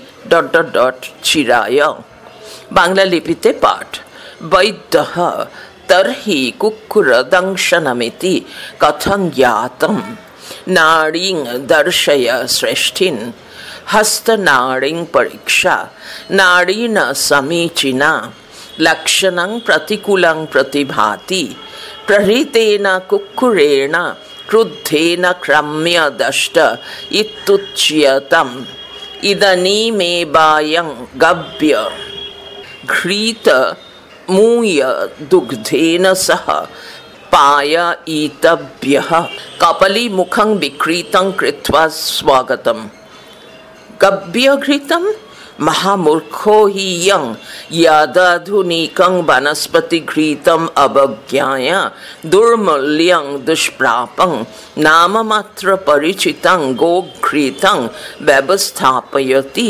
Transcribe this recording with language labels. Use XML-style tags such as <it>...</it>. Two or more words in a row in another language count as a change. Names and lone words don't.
<bn>চিরায়। বাংলা লিপিতে পাঠ।</bn> <sa>বৈদ্যঃ তর্হি কুকুর দংশনমিতি কথং জ্ঞাতম, নাড়ীং দর্শয় শ্রেষ্ঠিন, হস্তনাড়ীং পরীক্ষা, নাড়ীন সমীচীনা, লক্ষণং প্রতিকূলং প্রতিভাতি, প্রহৃতেন কুক্কুরেণ ক্রুদ্ধেন ক্রম্য দষ্ট ইত্যুচ্যতম, ইদানীমেবায়ং গভ্য ঘৃত मूय दुग्धेन सह पाययितव्यः। कपली मुखं विकृतं कृत्वा स्वागतं। गव्यघृतं महामूर्खो हि यं यदाधुनिकं वनस्पतिघृतम् अवज्ञाय दुर्मूल्यं दुष्प्रापं नाममात्र परिचितं गोघृतं व्यवस्थापयति।</sa>